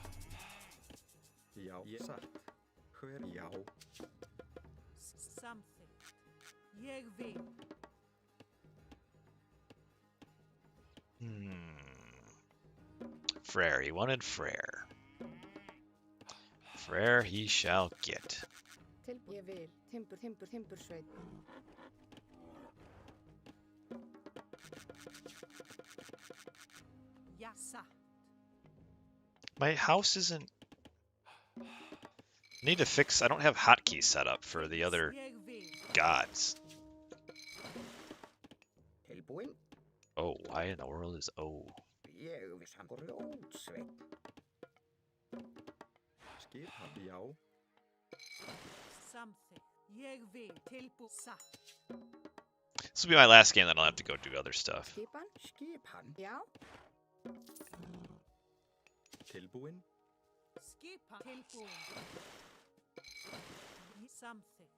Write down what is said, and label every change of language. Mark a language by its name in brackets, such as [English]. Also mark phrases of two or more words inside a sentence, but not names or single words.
[English] Something. [Icelandic] Ég vil. Freyr. [English] He wanted Freyr. Freyr he shall get. [Icelandic] Tilbúið. Ég vil. Timbursveit. Jassa. [English] My house isn't. Need to fix. I don't have hotkeys set up for the other [Icelandic] Ég vil. [English] gods. [Icelandic] Tilbúinn. [English] Oh, why in the world is O? [Icelandic] Ég viss hann grjótsveit. Skipan, já. Samþykkt. Ég vil. Tilbúið. Satt. [English] This will be my last game, then I'll have to go do other stuff. [Icelandic] Skipan. Já. Tilbúinn. Skipan. Tilbúin. Samþykkt.